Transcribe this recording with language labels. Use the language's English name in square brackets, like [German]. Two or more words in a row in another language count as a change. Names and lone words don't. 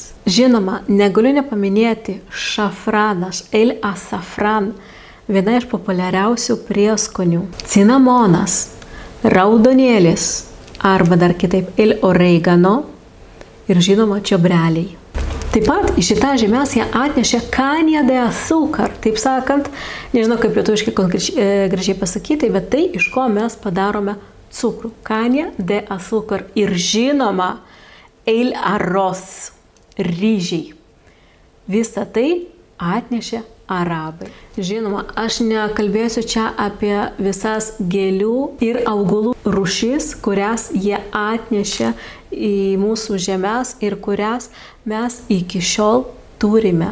[Lithuanian] Žinoma, negaliu nepaminėti šafranas, [Spanish] el azafran, [Lithuanian] viena iš populiariausių prieskonių. Cinamonas, raudonėlis arba dar kitaip [Spanish] el oregano [Lithuanian] ir žinoma čiobreliai. Taip pat į šitą žemės jie atnešė [Spanish] caña de azúcar, [Lithuanian] taip sakant, nežinau kaip lietuviškai gražiai pasakyti, bet tai iš ko mes padarome cukrų. [Spanish] Caña de azúcar [Lithuanian] ir žinoma [Spanish] el arroz, [Lithuanian] ryžiai. Visą tai atnešė arabai. Žinoma, aš nekalbėsiu čia apie visas gėlių ir augalų rūšis, kurias jie atnešė į mūsų žemės ir kurias mes iki šiol turime.